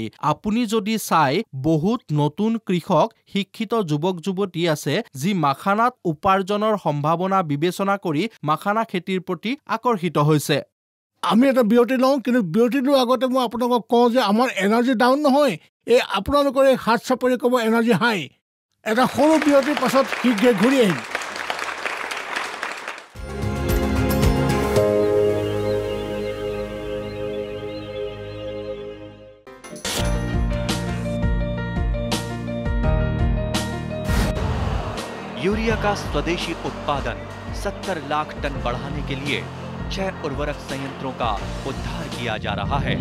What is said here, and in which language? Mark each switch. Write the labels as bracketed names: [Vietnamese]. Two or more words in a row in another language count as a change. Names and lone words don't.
[Assamese] আপুনি যদি চাই, বহুত নতুন কৃষক, শিক্ষিত যুৱক যুৱতী আছে যি মাখানাত উপাৰ্জনৰ সম্ভাৱনা বিবেচনা কৰি মাখানা খেতিৰ প্ৰতি আকৰ্ষিত হৈছে। আমি এটা বিৰতি লওঁ, কিন্তু বিৰতি লোৱাৰ আগতে মই আপোনালোকক কওঁ যে আমাৰ [English] energy down [Assamese] নহয়, এই আপোনালোকৰ এই হাত চাপৰি ক'ব [English] energy high. [Assamese] এটা সৰু বিৰতিৰ পাছত শীঘ্ৰে ঘূৰি আহিম। [Hindi] यूरिया का स्वदेशी उत्पादन 70 लाख टन बढ़ाने के लिए 6 उर्वरक संयंत्रों का उद्धार किया जा रहा है।